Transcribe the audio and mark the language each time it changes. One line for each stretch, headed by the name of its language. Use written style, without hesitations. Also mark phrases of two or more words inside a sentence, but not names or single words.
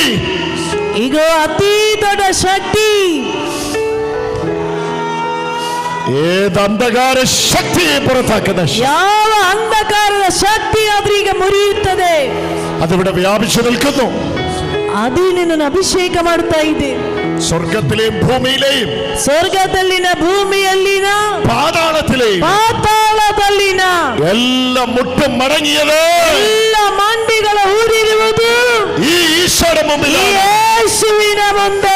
Kannada: ಈಗ ಅತಿ ದೊಡ್ಡ ಶಕ್ತಿ,
Malayalam: ഏത് അന്ധകാര ശക്തിയെ പുറത്താക്കുന്ന
Kannada: ಯಾವ ಅಂಧಕಾರದ ಶಕ್ತಿ ಆದ್ರೆ ಈಗ ಮುರಿಯುತ್ತದೆ,
Malayalam: അതിവിടെ വ്യാപിച്ചു നിൽക്കുന്നു.
Kannada: ಅದು ನಿನ್ನನ್ನು ಅಭಿಷೇಕ ಮಾಡ್ತಾ ಇದೆ.
Malayalam: സ്വർഗത്തിലെയും ഭൂമിയിലെയും,
Kannada: ಸ್ವರ್ಗದಲ್ಲಿನ ಭೂಮಿಯಲ್ಲಿನ
Malayalam: പാതാളത്തിലെയും
Kannada: ಪಾತಾಳದಲ್ಲಿನ
Malayalam: എല്ലാ മുട്ടും മടങ്ങിയത്,
Kannada: ಎಲ್ಲ ಮಂಡಿಗಳ ಊರಿರುವುದು
Malayalam: ഈ ഈശോയുടെ മുമ്പിൽ,
Kannada: ಯೇಸುವಿನ ಮುಂದೆ.